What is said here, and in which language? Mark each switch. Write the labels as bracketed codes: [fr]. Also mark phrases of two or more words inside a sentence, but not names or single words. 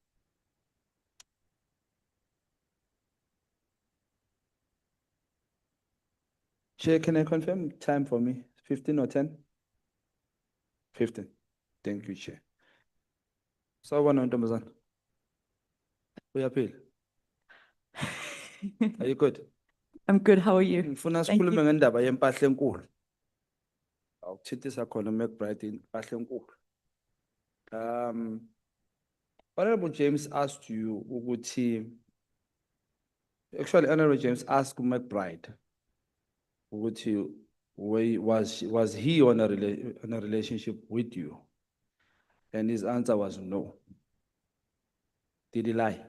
[en] Chair, can I confirm time for me? 15 or 10? 15. Thank you, Chair. So, one on Domazan. We appeal. Are you good? I'm good. How are you? [zu] Ngifuna [en] Thank [zu] sikhulume [en] you. [zu] ngendaba yempahla enkulu. Awukuthithisa khona McBride impahla enkulu. [en] Honorable James asked you ukuthi, actually Honorable James asked McBride ukuthi was he on a relationship with you? And his answer was no. Did he lie?